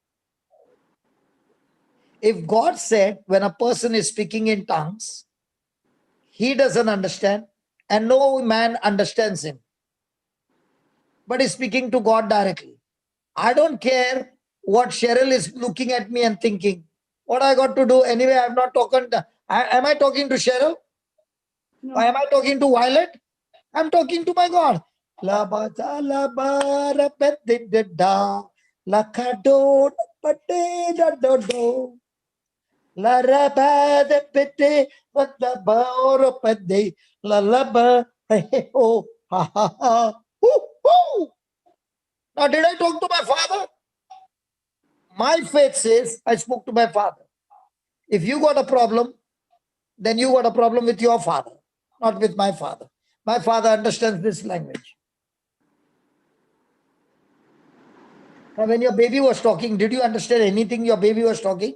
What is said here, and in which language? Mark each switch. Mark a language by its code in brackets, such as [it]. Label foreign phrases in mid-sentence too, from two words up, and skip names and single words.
[en] If God said when a person is speaking in tongues, he doesn't understand and no man understands him, but he's speaking to God directly. I don't care what Cheryl is looking at me and thinking. What I got to do? Anyway, I'm not talking. Am I talking to Cheryl? No. Or am I talking to Violet? I'm talking to my God. La ba da la ba ra pe de de da la ka do pa de da do do la ra ba de pe de ba da ba ro pa de la ba hey oh ha ha ha. Woo. Now, did I talk to my Father? My faith says I spoke to my Father. If you got a problem, then you got a problem with your Father, not with my Father. My Father understands this language. Now, when your baby was talking, did you understand anything your baby was talking?